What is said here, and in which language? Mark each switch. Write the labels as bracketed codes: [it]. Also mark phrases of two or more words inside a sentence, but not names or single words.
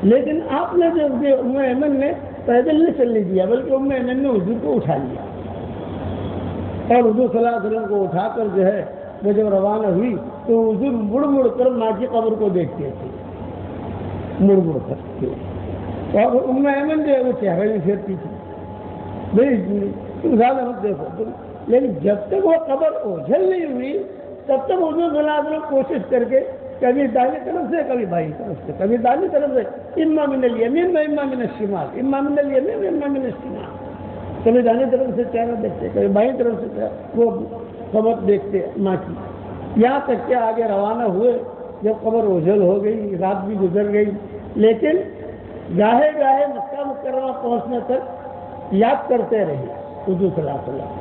[ur] لیکن آپ نے جو ام ایمن نے پیدل نہیں چلنے دیا، بلکہ ام ایمن نے حضور کو اٹھا لیا، اور حضور [ar] صلی اللہ علیہ وسلم [ur] کو اٹھا کر جو ہے وہ جب روانہ ہوئی تو حضور مڑ مڑ کر ماں کی قبر کو دیکھتے تھے، مڑ مڑ کر، اور ام ایمن جو ہے وہ چہرے میں پھیرتی تھی، بھائی تم زیادہ مت دیکھو۔ لیکن جب تک وہ قبر اوجھل نہیں ہوئی تب تک حضور [ar] صلی اللہ علیہ وسلم [ur] کوشش کر کے کبھی دائیں طرف سے کبھی بائیں طرف سے، کبھی دائیں طرف سے، [ar] اما من الیمین و اما من الشمال، اما من الیمین و اما من الشمال، [ur] کبھی دائیں طرف سے چہرہ دیکھتے، کبھی بائیں طرف سے وہ قبر دیکھتے ماں کی، یہاں تک کہ آگے روانہ ہوئے۔ جب قبر اوجھل ہو گئی، رات بھی گزر گئی، لیکن گاہے گاہے مکہ مکرمہ پہنچنے تک یاد کرتے رہے حضور [ar] صلی اللہ علیہ وسلم۔